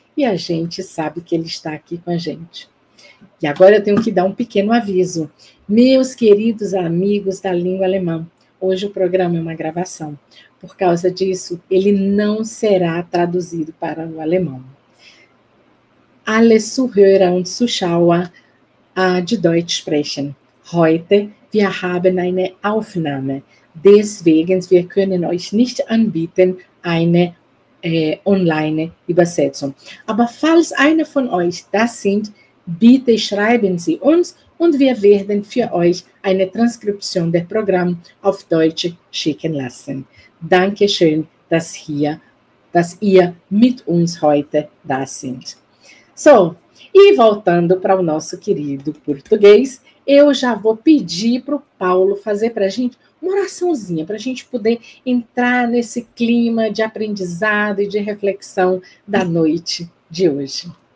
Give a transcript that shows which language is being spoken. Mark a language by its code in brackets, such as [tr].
[pt] E a gente sabe que ele está aqui com a gente. E agora eu tenho que dar um pequeno aviso. Meus queridos amigos da língua alemã, hoje o programa é uma gravação. Por causa disso, ele não será traduzido para o alemão. [de] Alle Zuhörer und Zuschauer die Deutsch sprechen. Heute, wir haben eine Aufnahme. Deswegen, wir können euch nicht anbieten eine Online-Übersetzung. Aber falls einer von euch das sind, bitte schreiben Sie uns und wir werden für euch eine Transkription des Programms auf Deutsch schicken lassen. Dankeschön, dass ihr mit uns heute da sind. [pt] E voltando para o nosso querido português, eu já vou pedir para o Paulo fazer para a gente uma oraçãozinha, para a gente poder entrar nesse clima de aprendizado e de reflexão da noite de hoje.